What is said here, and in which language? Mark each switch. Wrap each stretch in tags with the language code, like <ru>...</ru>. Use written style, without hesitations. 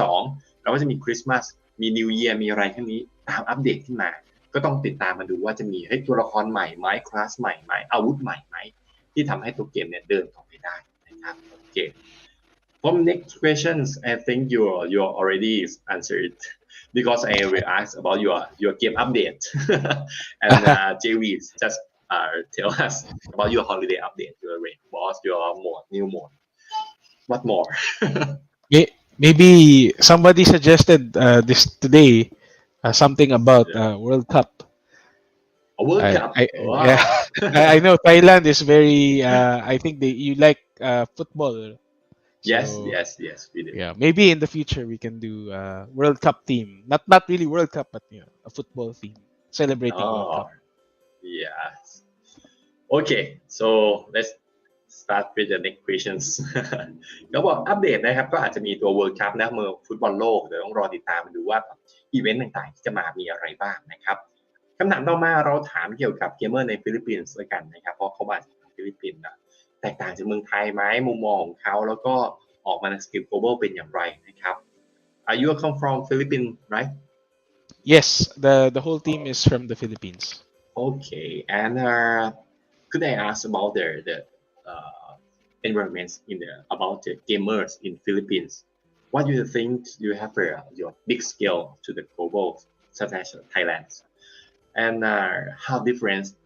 <th>12เราก็จะมีคริสต์มาสมี New Year มีอะไรทั้งนี้ตามอัปเดตขึ้นมาก็ต้องติดตามมาดูว่าจะมีตัวละครใหม่ไหมคลาสใหม่ไหมอาวุธใหม่ไหมที่ทำให้ตัวเกมเนี่ยเดินต่อไปได้นะครับโอเค</th> <en>From next questions I think you already answered because I will ask about your game update and JV just tell us about your holiday update your raid boss your new mode what more Maybe somebody suggested this today, something about World Cup. a World I, Cup I wow yeah, I know Thailand is very. I think you like football, yes so yes yes we do yeah, maybe in the future we can do World Cup theme. Not really World Cup, but a football theme celebrating World Cup. yes okay so let's start with the next questions</en> <th>ก็บอกอัปเดตนะครับก็อาจจะมีตัว World Cup นะเมื่อฟุตบอลโลกเดี๋ยวต้องรอติดตามดูว่าอีเวนต์ต่างๆที่จะมามีอะไรบ้างนะครับคำถามต่อมาเราถามเกี่ยวกับเกมเมอร์ในฟิลิปปินส์ด้วยกันนะครับเพราะเขามาจากฟิลิปปินส์นะแตกต่างจากเมืองไทยไหมมุมมองของเขาแล้วก็ออกมาในสเกล global เป็นอย่างไรนะครับ</th> <en>you come from Philippines right Yes, the whole team is from the Philippines. okay and could I ask about the environments about the gamers in Philippines what do you think you have your big scale to the global such as Thailand and how different</en>